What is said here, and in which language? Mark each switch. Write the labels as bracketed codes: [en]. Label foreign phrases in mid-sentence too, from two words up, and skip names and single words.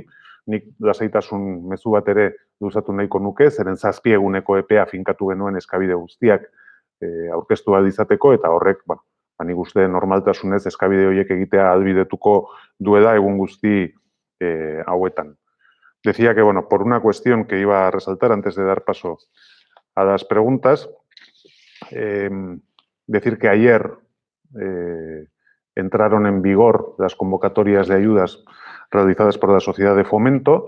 [eu] Nik lasaitasun mezu bat ere luzatu nahiko nuke, zeren 7 eguneko epea finkatu genuen eskabide guztiak aurkeztu ahal izateko, eta horrek, nik uste normaltasunez eskabide horiek egitea ahalbidetuko duela egun guzti hauetan. [es] Decía que, por una cuestión que iba a resaltar antes de dar paso a las preguntas, decir que ayer entraron en vigor las convocatorias de ayudas realizadas por la Sociedad de Fomento.